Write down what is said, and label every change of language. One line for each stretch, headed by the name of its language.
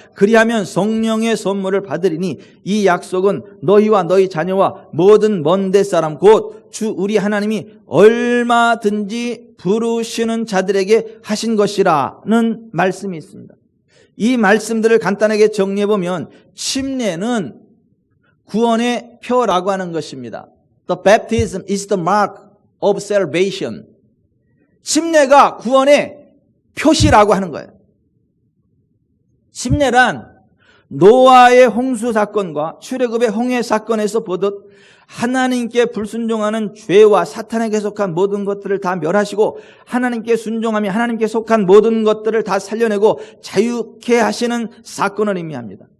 Korean: 그리하면 성령의 선물을 받으리니 이 약속은 너희와 너희 자녀와 모든 먼데 사람 곧 주 우리 하나님이 얼마든지 부르시는 자들에게 하신 것이라는 말씀이 있습니다. 이 말씀들을 간단하게 정리해보면 침례는 구원의 표라고 하는 것입니다.
English: The baptism is the mark of salvation.
Korean: 침례가 구원의 표시라고 하는 거예요. 침례란 노아의 홍수 사건과 출애굽의 홍해 사건에서 보듯 하나님께 불순종하는 죄와 사탄에게 속한 모든 것들을 다 멸하시고 하나님께 순종하며 하나님께 속한 모든 것들을 다 살려내고 자유케 하시는 사건을 의미합니다.